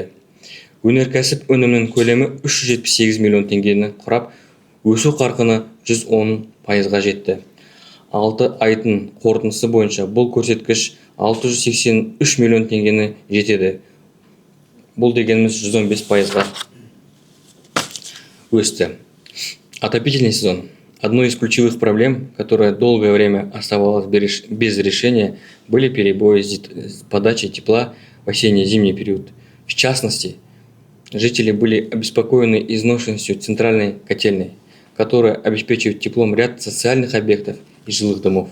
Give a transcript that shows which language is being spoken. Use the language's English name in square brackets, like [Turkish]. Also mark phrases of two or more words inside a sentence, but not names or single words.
[Kazakh] Өнеркәсіп өнімінің көлемі 378 миллион теңгені құрап, өсу қарқыны 110%-ға жетті. 6 айдың қорытындысы бойынша бұл көрсеткіш 683 миллион теңгені жетеді. Бұл дегеніміз 115%-ға өсті. [Russian] Отопительный сезон. Одной из ключевых проблем, которая долгое время оставалась без решения, были перебои с подачей тепла в осенне-зимний период. В частности, жители были обеспокоены изношенностью центральной котельной, которая обеспечивает теплом ряд социальных объектов и жилых домов.